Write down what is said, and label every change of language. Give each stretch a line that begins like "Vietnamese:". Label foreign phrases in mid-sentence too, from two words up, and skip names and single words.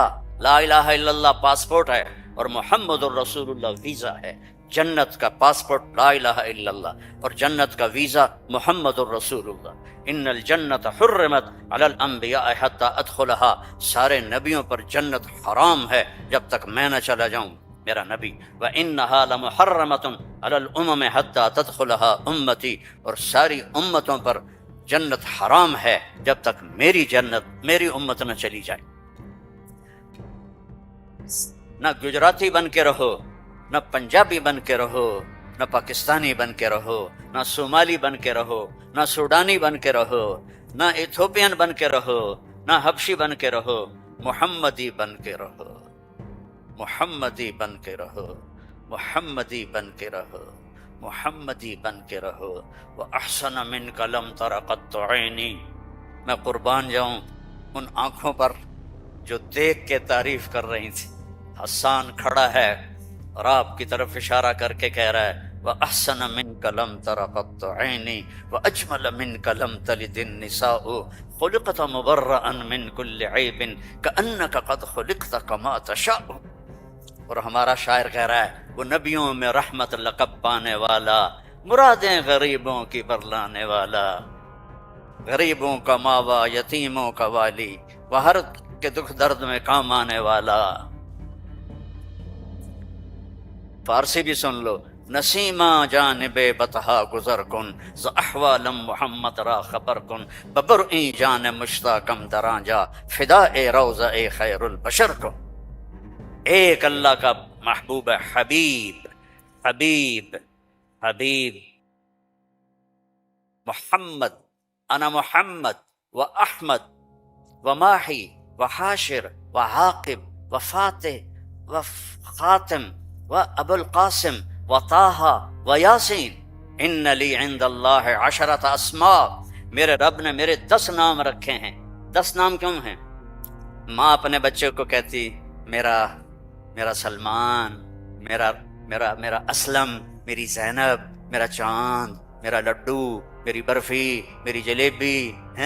Arabic: لا الہ الا اللہ
Urdu: پاسپورٹ ہے اور
Arabic: محمد الرسول اللہ
Urdu: ویزا ہے۔ جنت کا پاسپورٹ
Arabic: لا الہ الا اللہ
Urdu: اور جنت کا ویزا
Arabic: محمد الرسول اللہ۔ ان الجنت حرمت علی الانبیاء حتی ادخلها،
Urdu: سارے نبیوں پر جنت حرام ہے جب تک میں نہ چلا جاؤں، میرا نبی۔
Arabic: وانها لمحرمۃ علی الامم حتی تدخلها امتی،
Urdu: اور ساری امتوں پر جنت حرام ہے جب تک میری جنت، میری امت نہ چلی جائے۔ نہ گجراتی بن کے رہو، نہ پنجابی بن کے رہو، نہ پاکستانی بن کے رہو، نہ صومالی بن کے رہو، نہ سوڈانی بن کے رہو، نہ ایتھوپین بن کے رہو، نہ حبشی بن کے رہو، محمدی بن کے رہو، محمدی بن کے رہو، محمدی بن کے رہو، محمدی بن کے رہو۔
Arabic: وَأَحْسَنَ مِنْكَ لَمْ تَرَ قَطُّ عَيْنِي،
Urdu: میں قربان جاؤں ان آنکھوں پر جو دیکھ کے تعریف کر رہی تھی۔ حسان کھڑا ہے اور آپ کی طرف اشارہ کر کے کہہ رہا ہے
Arabic: وَأَحْسَنَ مِنْكَ لَمْ تَرَ قَطُّ عَيْنِي وَأَجْمَلَ مِنْكَ لَمْ تَلِدِ النِّسَاءُ خُلِقْتَ مُبَرَّأً مِنْ كُلِّ عَيْبٍ كَأَنَّكَ قَدْ خُلِقْتَ كَمَا تَشَاءُ۔
Urdu: اور ہمارا شاعر کہہ رہا ہے وہ نبیوں میں رحمت لقب پانے والا، مرادیں غریبوں کی برلانے والا، غریبوں کا ماوا، یتیموں کا والی، وہ ہر کے دکھ درد میں کام آنے والا۔ فارسی بھی سن لو،
Persian: نسیمہ جانب بطحا گزر کن، ز احوالم محمد را خبر کن، ببرئی جان مشتاقم دراں جا، فدا روضہ خیر البشر کن۔
Urdu: ایک اللہ کا محبوب ہے، حبیب حبیب حبیب محمد،
Arabic: انا محمد و احمد و ماحی و حاشر و عاقب و فاتح و خاتم و ابو القاسم و طٰہٰ و یاسین، ان لی عند اللہ عشرۃ اسماء،
Urdu: میرے رب نے میرے 10 نام رکھے ہیں۔ 10 نام کیوں ہیں؟ ماں اپنے بچے کو کہتی میرا سلمان، میرا اسلم، میری زینب، میرا چاند، میرا لڈو، میری برفی، میری جلیبی، ہیں؟